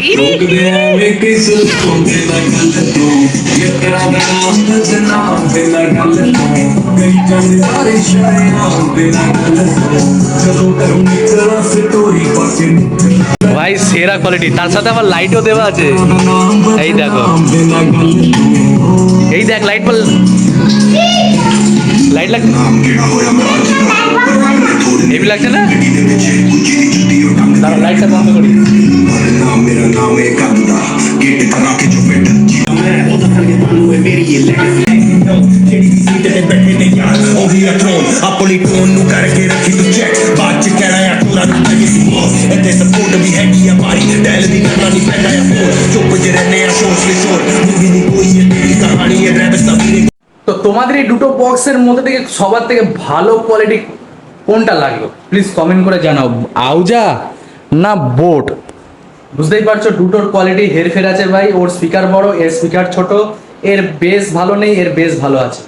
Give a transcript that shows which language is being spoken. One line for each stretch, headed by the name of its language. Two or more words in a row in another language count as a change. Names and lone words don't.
Bangla: ভাই সেরা কোয়ালিটি, তার সাথে আবার লাইটও দেওয়া আছে। এই দেখো, এই দেখ লাইট বল, লাইট লাগ, হেভি লাগছে না? দাঁড়া, লাইটটা বন্ধ করি।
Punjabi: ਆਪਣੀ ਟੋਨ ਨੂੰ ਕਰਕੇ ਰੱਖੀ ਤੂੰ ਚੈੱਕ ਬਾਅਦ ਚ ਕਹਿਣਾ ਆ ਟੋਰਾ ਨੂੰ ਲੱਗੇ ਸੀ ਇੱਥੇ ਸਪੋਰਟ ਵੀ ਹੈਗੀ ਆ ਮਾਰੀ ਡੈਲ ਦੀ ਕਰਨਾ ਨਹੀਂ ਪੈਂਦਾ ਆ ਫੋਨ ਚੁੱਪ ਜਿਹੇ ਰਹਿੰਦੇ ਆ ਸ਼ੋਰ ਸੇ ਸ਼ੋਰ ਮੂਵੀ ਨਹੀਂ ਕੋਈ ਇਹ ਤੇਰੀ ਕਹਾਣੀ ਹੈ ਡਰਾਈਵਰ ਸਭੀ।
Bangla: তো তোমাদের এই দুটো বক্সের মধ্যে থেকে সবার থেকে ভালো কোয়ালিটি কোনটা লাগলো
English: please comment
Bangla: করে জানাও, আউজা না বোট? বুঝতেই পারছো দুটোর কোয়ালিটি হেরফের আছে ভাই। ওর স্পিকার বড়, এর স্পিকার ছোট, এর বেস ভালো নেই, এর বেস ভালো আছে।